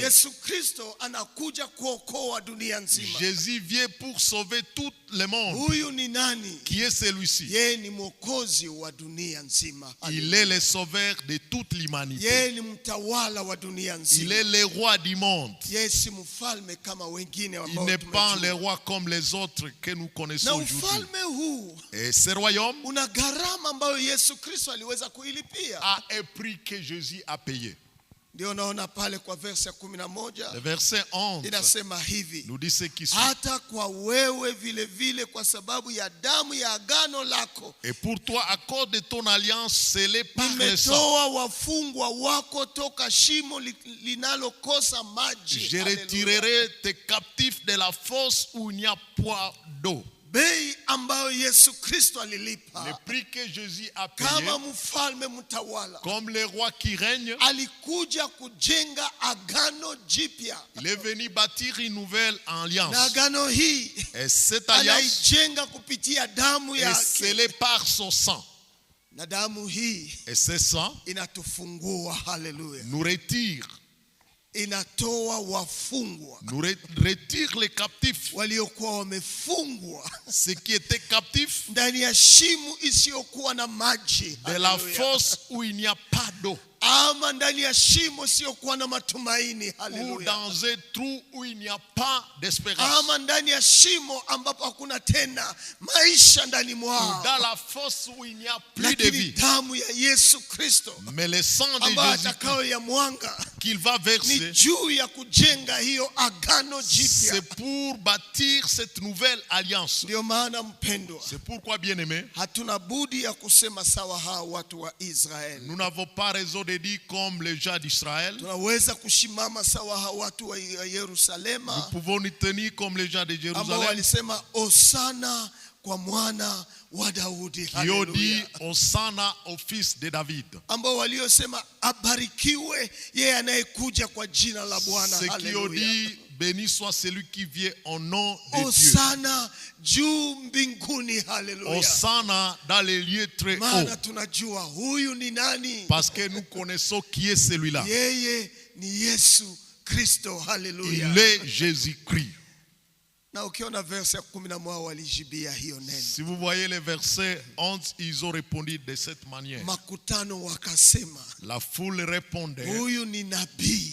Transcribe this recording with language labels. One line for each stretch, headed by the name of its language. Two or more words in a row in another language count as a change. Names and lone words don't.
Swahili: Yesu Kristo anakuja kuokoa dunia nzima.
French: Jésus vient pour sauver tout le monde.
Swahili: Huyu ni nani?
French: Qui est celui-ci?
Swahili: Yeye ni mwokozi wa dunia nzima.
French: Il est le sauveur de toute l'humanité.
Swahili: Yeye ni mtawala wa dunia
French: Il
Swahili: nzima.
French: est le roi du monde.
Swahili: Yeye si mfalme kama wengine
French: Il
Swahili: ambao
French: n'est pas le
Swahili: tumejua.
French: roi comme les autres que nous connaissons
Swahili: Na
French: aujourd'hui.
Swahili: ufalme huu
French: Et ce royaume
Swahili: una gharama ambayo Yesu Kristo aliweza kuilipia.
French: a un prix que Jésus a payé.
Swahili: Ndio naona pale kwa verse ya 11
French: Le verset 11
Swahili: inasema hivi.
French: nous dit ce qui suit.
Swahili: Hata kwa wewe vile vile kwa sababu ya damu ya agano lako
French: Et pour toi, à cause de ton alliance scellée par le sang,
Swahili: nimetoa wafungwa wako toka shimo linalokosa maji.
French: je
Swahili: Haleluya.
French: retirerai tes captifs de la fosse où il n'y a point d'eau.
Swahili: Bei ambayo Yesu Kristo
French: Le
Swahili: alilipa
French: prix que Jésus a payé,
Swahili: kama mfalme mtawala,
French: comme le roi qui règne,
Swahili: alikuja kujenga agano jipya.
French: il est venu bâtir une nouvelle alliance.
Swahili: Na agano hii
French: Et cette alliance
Swahili: anaijenga kupitia damu
French: est
Swahili: yake.
French: scellée par son sang.
Swahili: Na damu hii
French: Et ce sang
Swahili: inatufungua. Haleluya.
French: nous retire,
Swahili: Inatoa wafungwa
French: retire les captifs.
Swahili: waliokuwa wamefungwa
French: Ceux qui étaient captifs
Swahili: ndani ya shimo isiyokuwa na maji.
French: de la
Swahili: Haleluya.
French: fosse où il n'y a pas d'eau.
Swahili: Ama ndani ya shimo isiyokuwa na matumaini.
French: Ou
Swahili: Haleluya.
French: dans un trou où il n'y a pas d'espérance.
Swahili: Ama ndani ya shimo ambapo hakuna tena maisha ndani
French: Ou
Swahili: mwao.
French: dans la fosse où il n'y a plus de
Swahili: Lakini
French: vie.
Swahili: damu ya Yesu Kristo
French: Mais le sang de
Swahili: ambayo
French: Jésus
Swahili: atakayo ya mwanga
French: qu'il va
Swahili: ni
French: verser,
Swahili: juu ya kujenga hiyo agano jipya.
French: c'est pour bâtir cette nouvelle alliance.
Swahili: Ndio maana mpendwa,
French: C'est pourquoi, bien-aimé,
Swahili: hatuna budi ya kusema sawa hao watu wa Israeli.
French: nous n'avons pas raison de dire comme les gens d'Israël.
Swahili: Tunaweza kushimama sawa hao watu wa
French: Nous
Swahili: Yerusalema
French: pouvons nous tenir comme les gens de
Swahili: ambao
French: Jérusalem
Swahili: walisema osana kwa mwana wa Daudi.
French: qui ont dit
Swahili: Haleluya.
French: Hosanna au fils de David.
Swahili: Ambao waliosema abarikiwe yeye anayekuja kwa jina la Bwana.
French: Ceux qui ont
Swahili: Haleluya.
French: dit béni soit celui qui vient au nom de Dieu.
Swahili: Osana juu mbinguni. Haleluya.
French: Hosanna dans les lieux très hauts.
Swahili: Maana tunajua huyu ni nani?
French: Parce que nous connaissons qui est celui-là.
Swahili: Yeye ni Yesu Kristo. Haleluya.
French: Il est Jésus-Christ.
Swahili: Na ukiona verse ya 11 walijibia hiyo neno.
French: Si vous voyez les versets 11, ils ont répondu de cette manière.
Swahili: Makutano wakasema
French: La foule répondait,
Swahili: huyu ni nabii